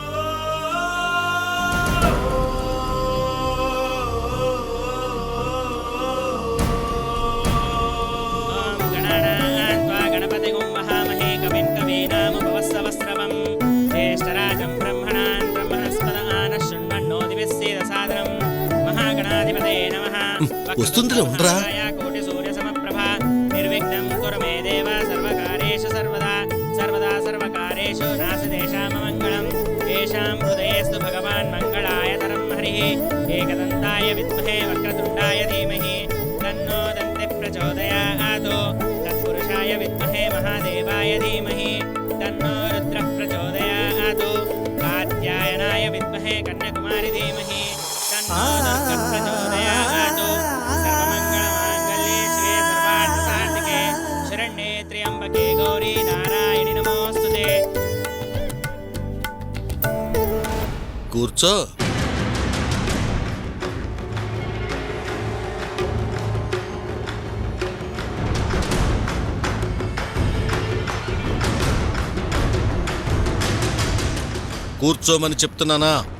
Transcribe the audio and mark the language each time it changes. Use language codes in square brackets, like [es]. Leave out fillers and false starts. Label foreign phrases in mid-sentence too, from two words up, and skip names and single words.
[sa] గణపతిగుం మహామహే కవిం కవీనాముపవస్సవస్రవం జ్యేష్ఠరాజం బ్రహ్మణాన్ బ్రహ్మణస్పద ఆన శృణ్వన్నోదివిస్సేద సాదరం మహాగణాధిపతే నమః. [te] వస్తుందిలే, ఉండరా? [sa] కోటి సూర్య సమప్రభ నిర్విఘ్నం కురు మే దేవ సర్వకార్యేషు సర్వదా సర్వదా సర్వకార్యేషు నాస్తి తేషాం మంగళం. తేషాం హృదయేస్తు భగవాన్ మంగళాయతర हरिः एकदन्ताय विद्महे वक्रतुण्डाय धीमहि तन्नो दन्तिः प्रचोदयात् तत्पुरुषाय विद्महे महादेवाय धीमहि तन्नो रुद्रः प्रचोदयात् कात्यायनाय विद्महे कन्याकुमारी धीमहि तन्नो दुर्गः प्रचोदयात् सर्वमङ्गलमाङ्गल्ये शिवे सर्वार्थसाधिके शरण्ये त्र्यम्बके गौरी नारायणि नमोऽस्तुते। [te] కూర్చో. కూర్చోమని చెప్తున్నానా?